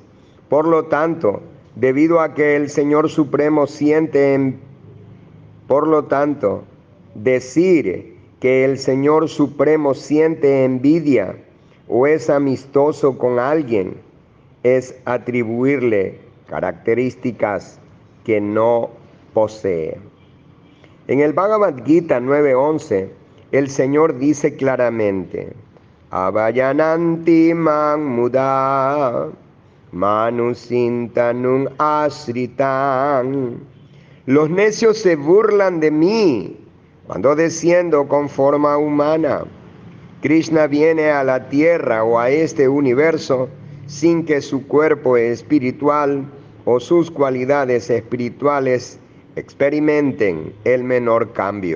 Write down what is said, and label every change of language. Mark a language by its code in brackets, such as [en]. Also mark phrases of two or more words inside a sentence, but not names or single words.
[es] Por lo tanto, debido a que el Señor Supremo decir que el Señor Supremo siente envidia o es amistoso con alguien es atribuirle características que no posee. En el Bhagavad Gita 9:11, el Señor dice claramente: [sa] अवजानन्ति मां मूढा मानुषीं तनुम् आश्रितम्. [es] Los necios se burlan de mí cuando desciendo con forma humana. Krishna viene a la tierra o a este universo sin que su cuerpo espiritual o sus cualidades espirituales experimenten el menor cambio.